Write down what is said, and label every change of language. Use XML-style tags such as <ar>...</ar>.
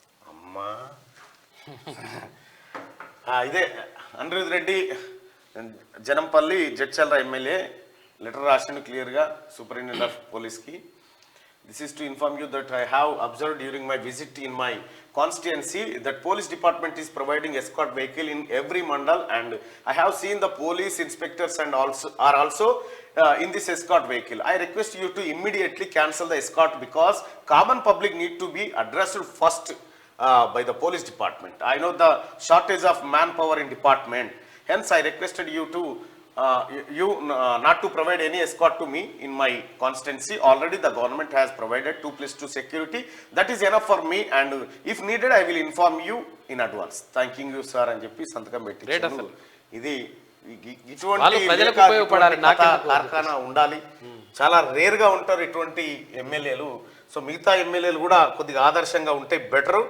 <te>అమ్మా ఇదే Anirudh Reddy Janampalli Jadcherla MLA letter రాసిండు క్లియర్గా సూపరింటెండెంట్ ఆఫ్ పోలీస్కి.</te> <en>This is to inform you that I have observed during my visit in my constituency that police department is providing escort vehicle in every mandal, and I have seen the police inspectors and also in this escort vehicle. I request you to immediately cancel the escort because common public need to be addressed first by the police department. I know the shortage of manpower in department. Hence, I requested you to you not to provide any escort to me in my constituency. Already the government has provided 2+2 security. That is enough for me, and if needed I will inform you in advance. Thanking you sir</en> <te>అని చెప్పి సంతకం పెట్టించారు. ఇది ఇటువంటి వాళ్ళు ప్రజలకు ఉపయోగపడాలి, నాకెందుకు కార్ఖానా ఉండాలి. చాలా రేర్ గా ఉంటారు ఇటువంటి ఎమ్మెల్యేలు. సో మిగతా ఎమ్మెల్యేలు కూడా కొద్దిగా ఆదర్శంగా ఉంటే బెటరు.</te>